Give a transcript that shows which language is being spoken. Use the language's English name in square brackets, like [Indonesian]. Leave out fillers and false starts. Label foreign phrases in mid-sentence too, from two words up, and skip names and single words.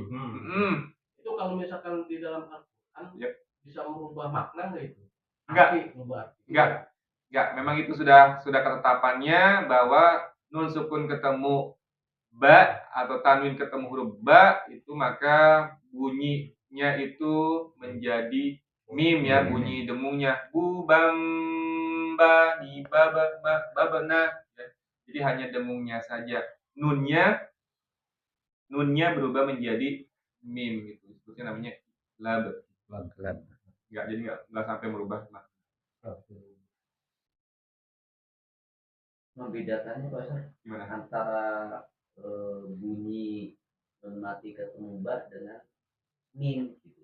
[Indonesian] Itu kalau misalkan di dalam Al-Quran bisa merubah makna nggak itu? Enggak. Memang itu sudah ketetapannya bahwa nun sukun ketemu ba atau tanwin ketemu huruf ba itu maka bunyinya itu menjadi mim ya, bunyi dengungnya bubam bani babana ya. Jadi hanya dengungnya saja. Nunnya berubah menjadi mim gitu. Sebutnya namanya lab. Enggak sampai merubah makna. Membedakannya Pak Ustaz antara bunyi mati ketemu ba dengan mim gitu.